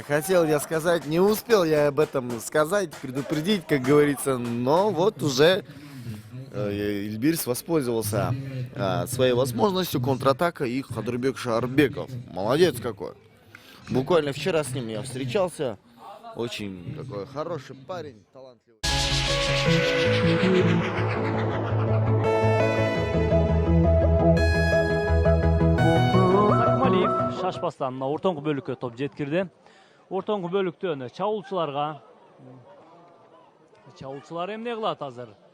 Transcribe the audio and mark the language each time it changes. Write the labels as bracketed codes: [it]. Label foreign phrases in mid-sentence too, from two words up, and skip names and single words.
[ru] Хотел я сказать, не успел я об этом сказать, предупредить, как говорится, но вот уже Ильбирс воспользовался своей возможностью, контратака, и Кадырбек Шаарбеков. Молодец какой. Буквально вчера с ним я встречался. Очень такой хороший парень, талантливый. [ky] Сакмалиев шашпастан ортоңку бөлүккө топ жеткирди. Ортоңку бөлүктөн чабуулчулар эмне кылат азыр?